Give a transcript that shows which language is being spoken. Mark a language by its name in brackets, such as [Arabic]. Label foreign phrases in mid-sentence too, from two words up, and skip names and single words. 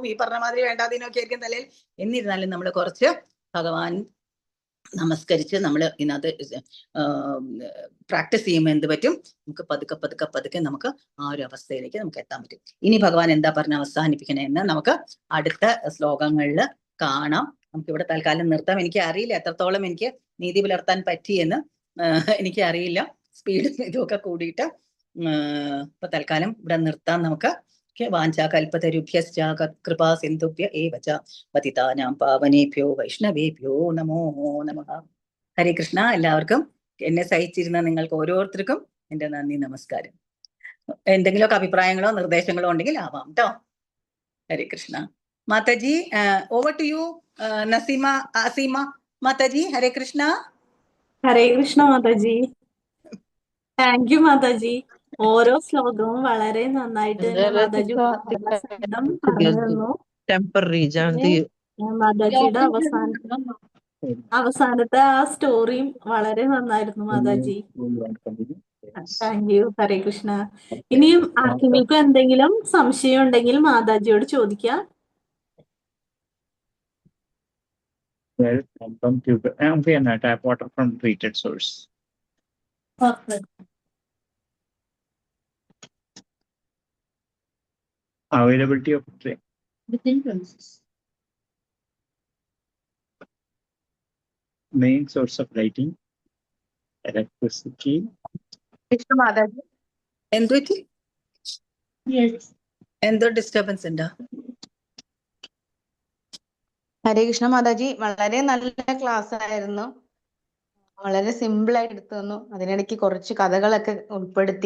[Malayalam] ഈ പറഞ്ഞ മാതിരി വേണ്ടാതിനൊക്കെ ആയിരിക്കും തലയിൽ. എന്നിരുന്നാലും നമ്മൾ കുറച്ച് ഭഗവാൻ നമസ്കരിച്ച് നമ്മൾ ഇതിനകത്ത് പ്രാക്ടീസ് ചെയ്യുമ്പോൾ എന്ത് പറ്റും, നമുക്ക് പതുക്കെ നമുക്ക് ആ ഒരു അവസ്ഥയിലേക്ക് നമുക്ക് എത്താൻ പറ്റും. ഇനി ഭഗവാൻ എന്താ പറഞ്ഞ അവസാനിപ്പിക്കണേ എന്ന് നമുക്ക് അടുത്ത ശ്ലോകങ്ങളിൽ കാണാം. നമുക്ക് ഇവിടെ തൽക്കാലം നിർത്താം. എനിക്ക് അറിയില്ല എത്രത്തോളം എനിക്ക് നീതി പുലർത്താൻ പറ്റിയെന്ന്, എനിക്ക് അറിയില്ല. സ്പീഡും ഇതുമൊക്കെ കൂടിയിട്ട് ഇപ്പൊ തൽക്കാലം ഇവിടെ നിർത്താം നമുക്ക്. [Sanskrit] വാഞ്ചാകൽപതരുഭ്യശ്ച കൃപാ സിന്ധുഭ്യ ഏവ ച പതിതാനാം പാവനേഭ്യോ വൈഷ്ണവേഭ്യോ നമോ നമഃ. [Malayalam] ഹരേ കൃഷ്ണ. എല്ലാവർക്കും, എന്നെ സഹിച്ചിരുന്ന നിങ്ങൾക്ക് ഓരോരുത്തർക്കും എന്റെ നന്ദി, നമസ്കാരം. എന്തെങ്കിലുമൊക്കെ അഭിപ്രായങ്ങളോ നിർദ്ദേശങ്ങളോ ഉണ്ടെങ്കിൽ ആവാം കേട്ടോ. ഹരേ കൃഷ്ണ. മാതാജി, [English] over to you. [Malayalam] അസീമ മാതാജി. ഹരേ കൃഷ്ണ. ഹരേ കൃഷ്ണ മാതാജി. [English] thank you [Malayalam] മാതാജി. ഓരോ ശ്ലോകവും വളരെ നന്നായിട്ട് തന്നെ മാതാജി സഹിതം പറഞ്ഞു തന്നു. മാതാജിയുടെ അവസാനത്തെ ആ സ്റ്റോറിയും വളരെ നന്നായിരുന്നു മാതാജി. [English] thank you. [Malayalam] ഹരേ കൃഷ്ണ. ഇനിയും ആർക്കെങ്കിലും എന്തെങ്കിലും സംശയം ഉണ്ടെങ്കിൽ മാതാജിയോട് ചോദിക്കാം. [English] Tap water from treated source. Availability of within premises. Main source of lighting, electricity. [Malayalam] മാതാജി എന്തോ ഡിസ്റ്റർബൻസ് ഉണ്ടോ? ഹരേ കൃഷ്ണ മാതാജി, വളരെ നല്ല ക്ലാസ് ആയിരുന്നു. വളരെ സിമ്പിൾ ആയിട്ട് എടുത്തു തന്നു. അതിനിടയ്ക്ക് കുറച്ച് കഥകളൊക്കെ ഉൾപ്പെടുത്തി.